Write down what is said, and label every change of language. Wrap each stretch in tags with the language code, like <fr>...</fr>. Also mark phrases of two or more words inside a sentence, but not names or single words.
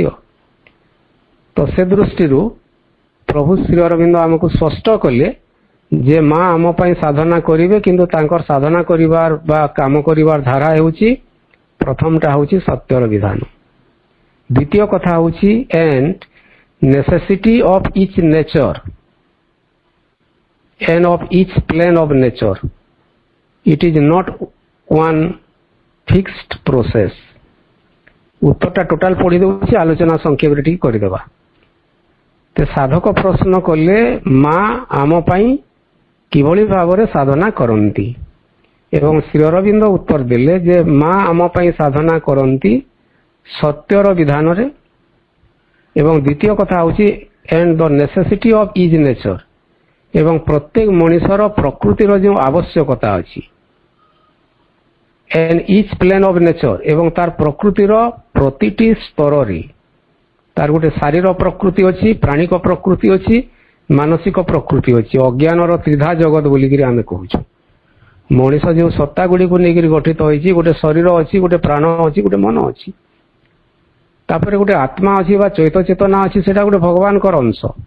<or>ତ ସେ ଦୃଷ୍ଟିରୁ ପ୍ରଭୁ ଶ୍ରୀ ଅରବିନ୍ଦ ଆମକୁ ସ୍ପଷ୍ଟ କଲେ ଯେ ମା ଆମ ପାଇଁ ସାଧନା କରିବେ, କିନ୍ତୁ ତାଙ୍କର ସାଧନା କରିବାର ବା କାମ କରିବାର ଧାରା ହେଉଛି, ପ୍ରଥମଟା ହେଉଛି ସତ୍ୟର ବିଧାନ। ଦ୍ୱିତୀୟ କଥା ହେଉଛି</or> <en>and necessity of each nature and of each plane of nature. It is not one fixed process.</en> <or>ଉତ୍ତରଟା ଟୋଟାଲ ପଢି ଦେଉଛି, ଆଲୋଚନା ସଂକ୍ଷେପରେ ଟିକେ କରିଦେବା। ତ ସାଧକ ପ୍ରଶ୍ନ କଲେ ମା ଆମ ପାଇଁ କିଭଳି ଭାବରେ ସାଧନା କରନ୍ତି, ଏବଂ ଶ୍ରୀ ଅରବିନ୍ଦ ଉତ୍ତର ଦେଲେ ଯେ ମା ଆମ ପାଇଁ ସାଧନା କରନ୍ତି ସତ୍ୟର ବିଧାନରେ। ଏବଂ ଦ୍ୱିତୀୟ କଥା ହେଉଛି</or> <en>and the necessity of each nature,</en> <or>ଏବଂ ପ୍ରତ୍ୟେକ ମଣିଷର ପ୍ରକୃତିର ଯେଉଁ ଆବଶ୍ୟକତା ଅଛି,</or> <en>and each plane of nature,</en> <or>ଏବଂ ତାର ପ୍ରକୃତିର ପ୍ରତିଟି ସ୍ତରରେ, ତାର ଗୋଟେ ଶାରୀର ପ୍ରକୃତି ଅଛି, ପ୍ରାଣିକ ପ୍ରକୃତି ଅଛି, ମାନସିକ ପ୍ରକୃତି ଅଛି। ଅଜ୍ଞାନର ତ୍ରିଧା ଜଗତ ବୋଲିକିରି ଆମେ କହୁଛୁ। ମଣିଷ ଯେଉଁ ସତ୍ତା ଗୁଡ଼ିକୁ ନେଇକରି ଗଠିତ ହୋଇଛି, ଗୋଟେ ଶରୀର ଅଛି, ଗୋଟେ ପ୍ରାଣ ଅଛି, ଗୋଟେ ମନ ଅଛି, ତାପରେ ଗୋଟେ ଆତ୍ମା ଅଛି ବା ଚୈତ ଚେତନା ଅଛି, ସେଟା ଗୋଟେ ଭଗବାନଙ୍କର ଅଂଶ।</or>